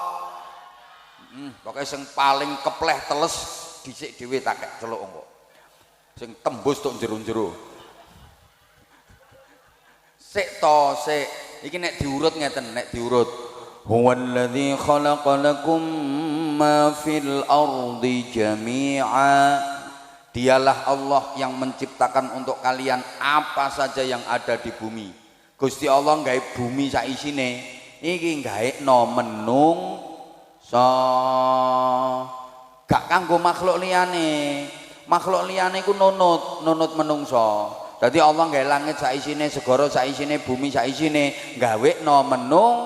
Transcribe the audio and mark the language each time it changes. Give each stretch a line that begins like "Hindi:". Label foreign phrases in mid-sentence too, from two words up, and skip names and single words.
Javanese: Pokoke sing paling kepleh teles dhisik dhewe tak kek celuk engko. Sing tembus tok jero-jero. Sik to, sik. Iki nek diurut ngeten, nek diurut.
Arabic: هو الذي خلق لكم ما في الأرض جميعا.
Indonesian: Dialah Allah yang menciptakan untuk kalian apa saja yang ada di bumi.
Javanese: Gusti Allah gawe bumi sak isine. Iki gaekno menungso. Gak kanggo makhluk liyane. Makhluk liyane iku nunut menungso. Dadi Allah gawe langit sak isine, segara sak isine, bumi sak isine, gawekno menung.